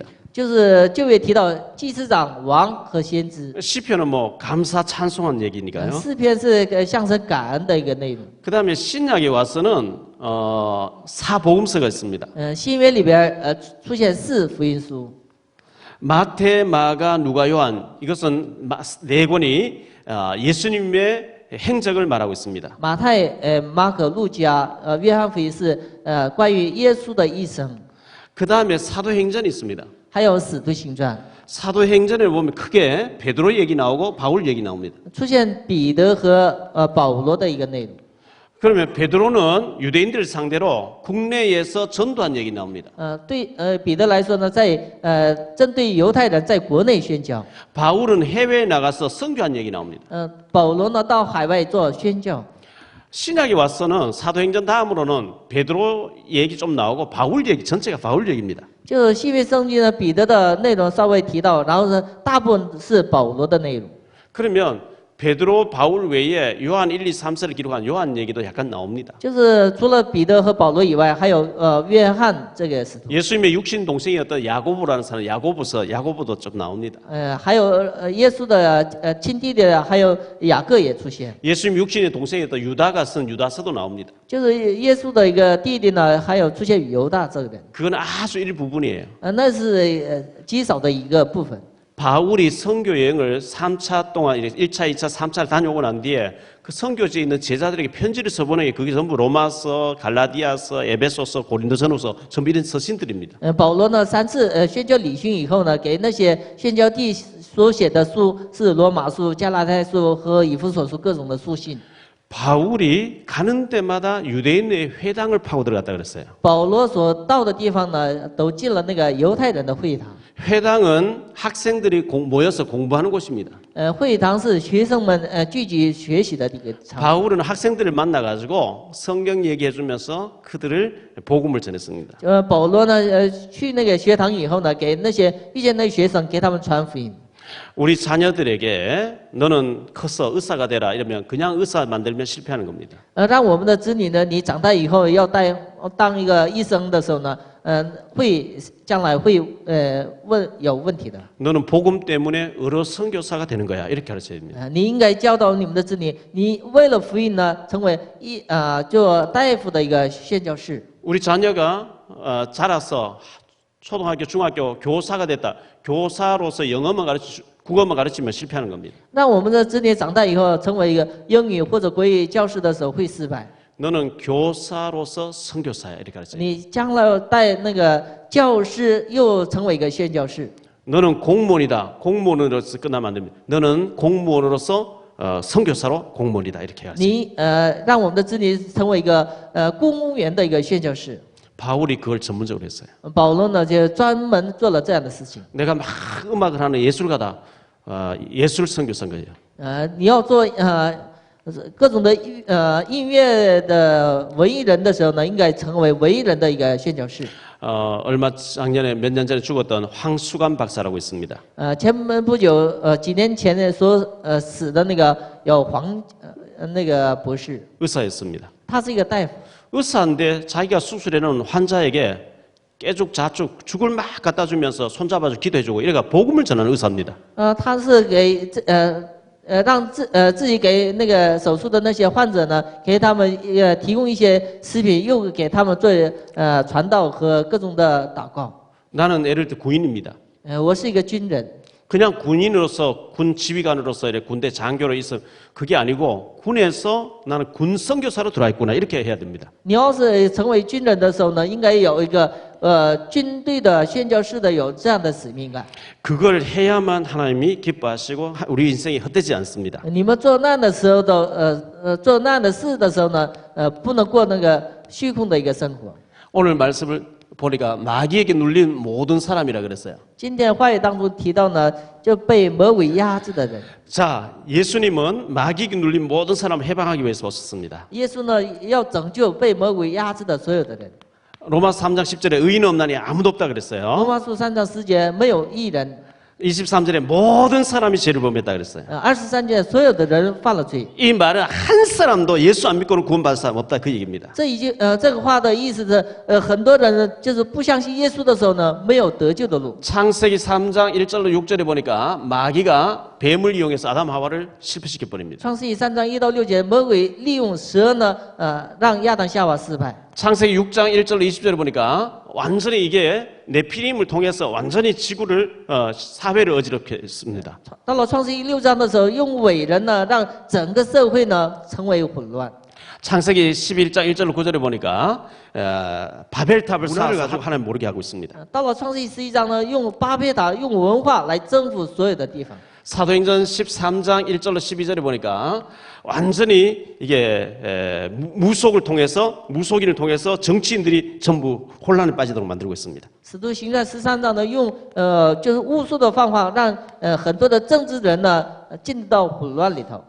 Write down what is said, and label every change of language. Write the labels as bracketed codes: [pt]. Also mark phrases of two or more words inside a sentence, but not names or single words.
[zh] 就是旧约提到祭司长、王和先知， [ko] 시편은 뭐 감사 찬송한 얘기니까요. [zh] 诗篇是象征感恩的一个内容。 [ko] 그 다음에 신약에 와서는 사복음서가 있습니다. [zh] 新约里边出现四福音书， [ko] 마태, 마가, 누가, 요한 이것은 네 권이 예수님의 행적을 말하고 있습니다. [zh] 马太、马可、路加、约翰福音是关于耶稣的一生， [ko] 그 다음에 사도행전이 있습니다. [zh] 还有使徒行传， [ko] 사도행전을 보면 크게 베드로 얘기 나오고 바울 얘기 나옵니다. [zh] 出现彼得和保罗的一个内容。 [ko] 그러면 베드로는 유대인들 상대로 국내에서 전도한 얘기 나옵니다. [zh] 对彼得来说呢，在针对犹太人在国内宣教， [ko] 바울은 해외에 나가서 선교한 얘기 나옵니다. [zh] 保罗呢到海外做宣教。 [ko] 신약에 와서는 사도행전 다음으로는 베드로 얘기 좀 나오고 바울 얘기 전체가 바울 얘기입니다. [zh] 就新约圣经呢，彼得的内容稍微提到，然后呢，大部分是保罗的内容。 [ko] 그러면 베드로, 바울 외에 요한 1, 2, 3서를 기록한 요한 얘기도 약간 나옵니다. [zh] 就是除了彼得和保罗以外，还有约翰这个使徒， [ko] 예수님의 육신 동생이었던 야고보라는 사람 야고보서 야고보도 좀 나옵니다. [zh] 还有耶稣的亲弟弟，还有雅各也出现， [ko] 예수님 육신의 동생이었던 유다가 쓴 유다서도 나옵니다. [zh] 就是耶稣的一个弟弟呢，还有出现犹大这个人， [ko] 그건 아주 일부분이에요. [zh] 那是极少的一个部分。 [ko] 바울이 선교 여행을 3차 동안 1차, 2차, 3차를 다녀오고 난 뒤에 그 선교지에 있는 제자들에게 편지를 써보는 게 그게 전부 로마서, 갈라디아서, 에베소서, 고린도전후서 전부 이런 서신들입니다. [zh] 保罗呢3次宣教礼训以后呢，给那些宣教地所写的书是罗马书、加拉太书和以弗所书各种的书信。 [ko] 바울이 가는 데마다 유대인의 회당을 파고 들어갔다 그랬어요. [zh] 保罗所到的地方呢，都进了那个犹太人的会堂。 [ko] 회당은 학생들이 모여서 공부하는 곳입니다. [zh] 会堂是学生们聚集学习的一个场。 [ko] 바울은 학생들을 만나가지고 성경 얘기해주면서 그들을 복음을 전했습니다. [zh] 保罗呢，去那个学堂以后呢，给那些遇见那些学生，给他们传福音。 [ko] 우리 자녀들에게 너는 커서 의사가 되라 이러면 그냥 의사 만들면 실패하는 겁니다. [zh] 让我们的子女呢，你长大以后要当一个医生的时候呢，将来会有问题的。 [ko] 너는 복음 때문에 의로 선교사가 되는 거야 이렇게 가르쳐야 됩니다. [zh] 你应该教导你们的子女，你为了福音呢，成为做大夫的一个宣教士。 [ko] 우리 자녀가 자라서 초등학교, 중학교 교사가 됐다. 교사로서 영어만 국어만 가르치면 실패하는 겁니다. [zh] 让我们的子女长大以后成为一个英语或者国语教师的时候会失败。 [ko] 너는 교사로서 선교사야 이렇게 가르쳐요. [zh] 你将来带那个教师又成为一个宣教士。 [ko] 너는 공무원이다. 공무원으로서 끝나면 안 됩니다. 너는 공무원으로서 선교사로 공무원이다 이렇게 가르쳐요. [zh] 你让我们的子女成为一个公务员的一个宣教士。 [ko] 바울이 그걸 전문적으로 했어요. [zh] 保罗呢就专门做了这样的事情。 [ko] 내가 막 음악을 하는 예술가다. 예술 선교사인 거예요. [zh] 你要做各种的音乐的文艺人的时候呢，应该成为文艺人的一个宣教士。 [ko] 얼마 작년에 몇 년 전에 죽었던 황수관 박사라고 있습니다. [zh] 前门不久，几年前呢说死的那个有那个博士， [ko] 의사였습니다. [zh] 他是一个大夫， [ko] 의사인데 자기가 수술해놓은 환자에게 깨죽자죽 죽을 막 갖다 주면서 손잡아주고 기도해주고 이래가 복음을 전하는 의사입니다. [zh] 他是给让自己给那个手术的那些患者呢，给他们提供一些食品，又给他们做传道和各种的祷告。 [ko] 나는 예를 들어 군인입니다. [zh] 我是一个军人， [ko] 그냥 군인으로서 군 지휘관으로서 이렇게 군대 장교로 있어 그게 아니고 군에서 나는 군 선교사로 들어와 있구나 이렇게 해야 됩니다. [zh] 你要是成为军人的时候呢，应该有一个军队的宣教士的有这样的使命感。 [ko] 그걸 해야만 하나님이 기뻐하시고 우리 인생이 헛되지 않습니다. [zh] 你们做难的时候的做难的事的时候呢，不能过那个虚空的一个生活。 [ko] 오늘 말씀을 보니까 마귀에게 눌린 모든 사람이라 그랬어요. [zh] 今天话语当中提到呢，就被魔鬼压制的人。 [ko] 자, 예수님은 마귀에게 눌린 모든 사람을 해방하기 위해서 오셨습니다. [zh] 耶稣呢，要拯救被魔鬼压制的所有的人。 [ko] 로마 3장 10절에 의인은 없나니 아무도 없다 [zh] 罗 [ko] 그랬어요. [zh] 马书3章10节没有义人， [ko] 23절에 모든 사람이 죄를 범했다 그랬어요. [zh] 23 节所有的人犯了罪。 [ko] 이 말은 한 사람도 예수 안 믿고는 구원받을 사람 없다 그 얘기입니다. [zh] 这已经这个话的意思是很多人呢就是不相信耶稣的时候呢，没有得救的路。 [ko] 창세기 3장 1절로 6절에 보니까 마귀가 뱀을 이용해서 아담 하와를 실패시켜 버립니다. [zh] 创世纪3章1到6节，魔鬼利用蛇呢，让亚当夏娃失败。 [ko] 창세기 6장 1절로 20절에 보니까 완전히 이게 네피림을 통해서 완전히 지구를 사회를 어지럽게 했습니다. [zh] 到了创世纪6章的时候，用伟人呢，让整个社会呢成为混乱。 [ko] 창세기 11장 1절로 9절에 보니까 바벨탑을 쌓아서 하나님 모르게 하고 있습니다. [zh] 到了创世纪11章呢，用巴别塔用文化来征服所有的地方。 [ko] 사도행전 13장 1절로 12절에 보니까 완전히 이게 무속을 통해서 무속인을 통해서 정치인들이 전부 혼란에 빠지도록 만들고 있습니다. [zh] 使徒行传13章呢，用就是巫术的方法，让很多的政治人呢进到混乱里头。